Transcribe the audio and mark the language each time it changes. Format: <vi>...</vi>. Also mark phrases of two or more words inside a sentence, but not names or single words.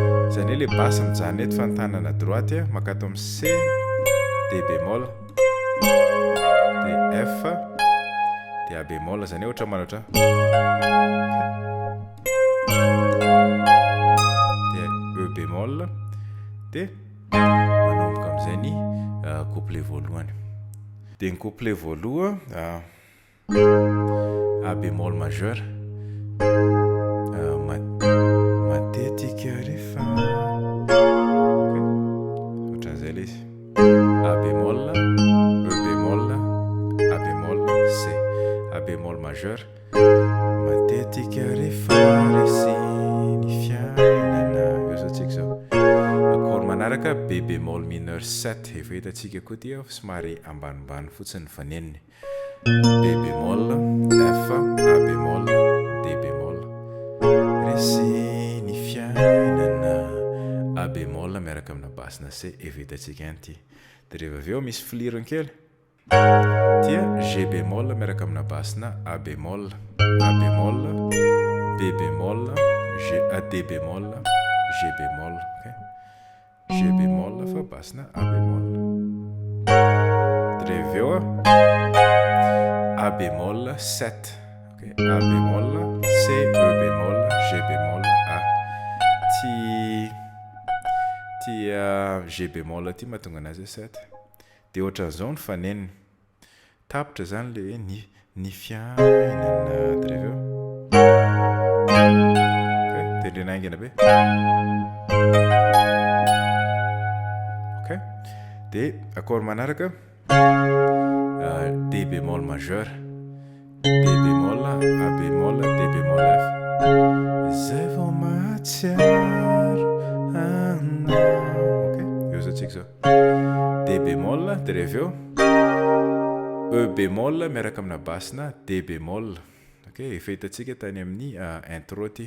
<mg>Izany hoe ilay basse mijanona eto fa ny tanana droite a, makato amin'ny C,</mg> <fr>D bémol,</fr> <mg>dia F, dia</mg> <fr>A bémol,</fr> <mg>izany hoe ohatra manao ohatran'ny dia</mg> <fr>E bémol,</fr> <mg>dia manomboka amin'izay ny, ah, couplet voalohany. Dia ny couplet voalohany, ah,</mg> <fr>A bémol majeur,</fr> <mg>ah, ma-, matetika rehefa, ok, ohatran'izay ilay izy.</mg> <fr>A bémol, E bémol, A bémol, C. A bémol majeur,</fr> <mg>matetika rehefa resy ny fiainana. Eo zao tsika izao.</mg> <fr>Accord manaraka, B bémol mineur sept.</fr> <mg>Efa hitantsika koa ity, somary ambanimbany fotsiny ny faneniny.</mg> <fr>B bémol, F, A bémol, D bémol.</fr> <mg>Resy ny fiainana.</mg> <fr>A bémol</fr> <mg>miaraka amina basina C, efa hitantsika ihany ity. Dia rehefa avy eo misy filirony kely.</mg> <fr>Tia G bémol</fr> <mg>miaraka amina basina</mg> <fr>A bémol, A bémol, B bémol, G, A, D bémol, G bémol. Ok. G bémol fa basse na A bémol.</fr> <mg>Dia avy eo a,</mg> <fr>A bémol sept. Ok, A bémol, C, E bémol, G bémol, A.</fr> <mg>Ty, ty, ah,</mg> <fr>G bémol</fr> <mg>ty mahatonga anazy hoe sept. Dia ohatran'izao ny faneniny. Tapitra zany le hoe ny, ny fiainana. Dia avy eo. Ok, tendrena aingana be. Ok. Dia accord manaraka,</mg> <fr>ah, D bémol majeur, D bémol, A bémol, D bémol, F.</fr> <mg>Zay vao mahatsiaro anao. Ok, eo zao tsika zao.</mg> <fr>D bémol,</fr> <mg>dia avy eo.</mg> <fr>E bémol</fr> <mg>miaraka amina basse na</mg> <fr>D bémol.</fr> <mg>Ok, efa hitantsika tany amin'ny, ah, intro ty.</mg>